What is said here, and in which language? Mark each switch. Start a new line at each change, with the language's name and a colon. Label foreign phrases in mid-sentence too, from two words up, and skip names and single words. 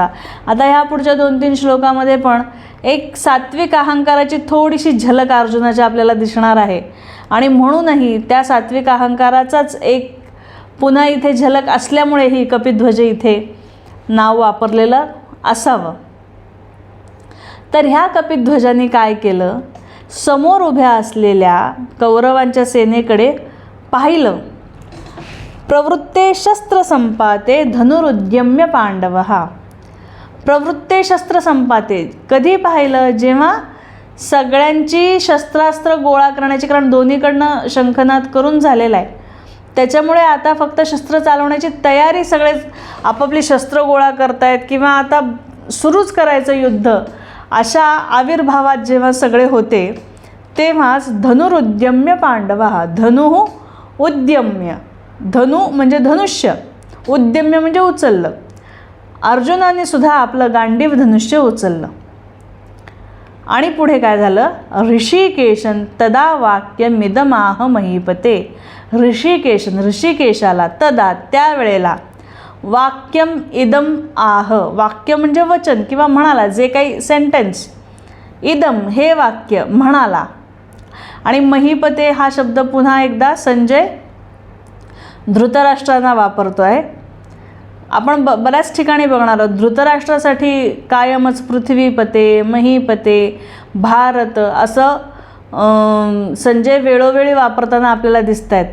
Marathi: आता ह्या पुढच्या 2-3 श्लोकामध्ये पण एक सात्विक अहंकाराची थोडीशी झलक अर्जुनाच्या आपल्याला दिसणार आहे आणि म्हणूनही त्या सात्विक अहंकाराचाच एक पुन्हा इथे झलक असल्यामुळे ही कपिध्वज इथे नाव वापरलेलं असावं. तर ह्या कपिध्वजांनी काय केलं, समोर उभ्या असलेल्या कौरवांच्या सेनेकडे पाहिलं.
Sanskrit: प्रवृत्ते शस्त्र संपाते धनुरुद्यम्य पांडवः. प्रवृत्ते शस्त्र संपाते
Marathi: कधी पाहिलं, जेव्हा सगळ्यांची शस्त्रास्त्र गोळा करण्याची, कारण दोन्हीकडनं शंखनाद करून झालेला आहे, त्याच्यामुळे आता फक्त शस्त्र चालवण्याची तयारी, सगळे आपापली शस्त्र गोळा करतायत किंवा आता सुरूच करायचं युद्ध, अशा आविर्भावात जेव्हा सगळे होते तेव्हाच
Sanskrit: धनुरुद्यम्य पांडवः. धनुः उद्यम्य,
Marathi: धनु म्हणजे धनुष्य, उद्यम्य म्हणजे उचललं. अर्जुनाने सुद्धा आपलं गांडीव धनुष्य उचललं. आणि पुढे काय झालं,
Sanskrit: ऋषिकेशन तदा वाक्यमिदमाह महीपते.
Marathi: ऋषिकेशाला तदा त्यावेळेला
Sanskrit: वाक्यम इदम आह,
Marathi: वाक्य म्हणजे वचन किंवा म्हणाला, जे काही सेंटेन्स, इदम हे वाक्य म्हणाला. आणि महीपते हा शब्द पुन्हा एकदा संजय धृतराष्ट्रांना वापरतो आहे. आपण बऱ्याच ठिकाणी बघणार आहोत धृतराष्ट्रासाठी कायमच पृथ्वीपते, महीपते, भारत असं संजय वेळोवेळी वापरताना आपल्याला दिसत आहेत.